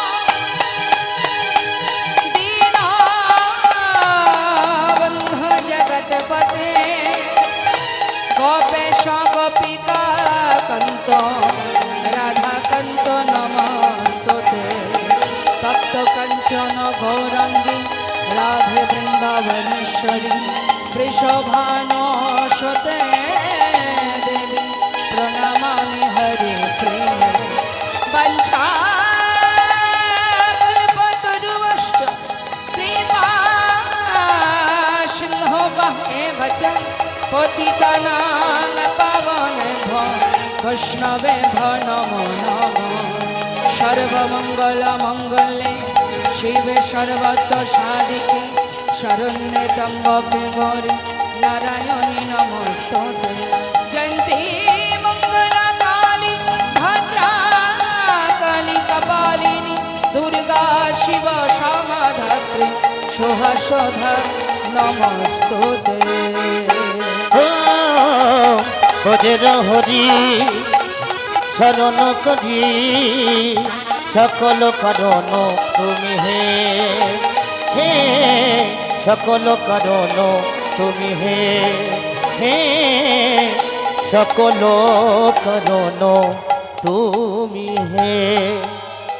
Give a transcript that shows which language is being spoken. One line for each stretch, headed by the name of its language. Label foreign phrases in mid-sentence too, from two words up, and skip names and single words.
Sanskrit: দীনবন্ধু জগৎপতে গোপেশ গোপিকা কান্ত রাধাকান্ত নমস্তুতে তপ্ত কাঞ্চন গৌরাঙ্গী রাধে বৃন্দাবনেশ্বরী বৃষভানুসুতে দেবী প্রণমামি হরে প্রিয়ে वंशाकल्पतरुश्च कृपा सिन्धो एव च पतितानां पावनेभ्यो वैष्णवेभ्यो नमो नमः सर्वमङ्गलमङ्गले शिवे सर्वत्र साधिके शरण्ये त्र्यम्बके गौरी नारायणी नमोस्तुते जयन्ती मङ्गलकाली भद्रा काली कपालिनी दुर्गा शिव क्षमाधात्री सुहसोधा नमस्तुते
Bangla: ভোজের হরি শরণ করি সকল কারণ তুমি হে সকল কারণ তুমি হে সকল কারণ তুমি হে